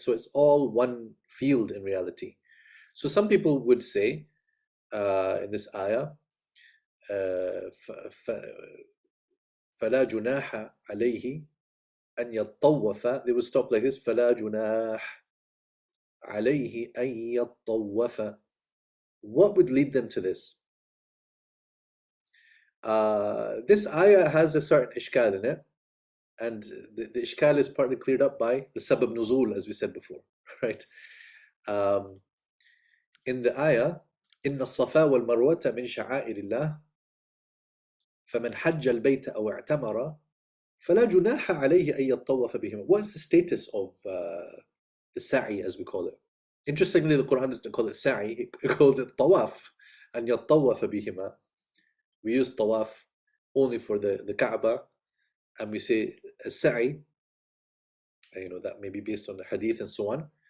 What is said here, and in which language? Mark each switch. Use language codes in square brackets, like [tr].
[en] So it's all one field in reality. So some people would say in this ayah [ar] فلا جناح عليه أن يطوف, [en] they would stop like this, فلا جناح عليه أن يطوف. What would lead them to this? This ayah has a certain ishkal in it, and the ishkal is partly cleared up by the sabab nuzul, as we said before, right? In the ayah, [ar] إن الصفا والمروة من شعائر الله فمن حج البيت أو اعتمر فلا جناح عليه أن يطوف بهما. [en] What's the status of the sa'i, as we call it? Interestingly, the Quran doesn't call it sa'i, it calls it tawaf, [ar] أن يطوف بهما. [en] We use tawaf only for the Kaaba, and we say sa'i, that may be based on the hadith and so on.